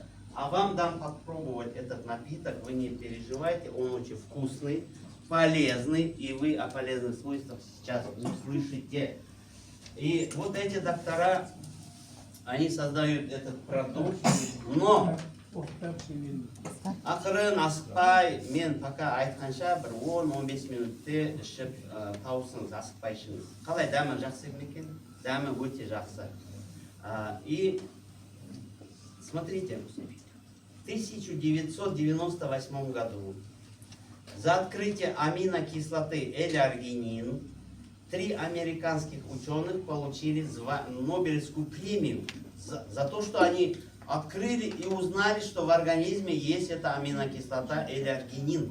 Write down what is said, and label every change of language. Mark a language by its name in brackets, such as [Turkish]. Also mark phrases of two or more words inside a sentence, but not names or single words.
[Russian] А вам дам попробовать этот напиток, вы не переживайте, он очень вкусный, полезный, и вы о полезных свойствах сейчас услышите. И вот эти доктора, они создают этот продукт, но [Kazakh] ақырын асықпай, мен пока айтқанша бір 10-15 минутте ішіп тауысыңыз, асықпай ішіңіз. Қалай, дәмі жақсы ма екен? Дәмі өте жақсы. [Russian] И смотрите, в 1998 году за открытие аминокислоты L-аргинин 3 американских ученых получили Нобелевскую премию за то, что они открыли и узнали, что в организме есть эта аминокислота L-аргинин.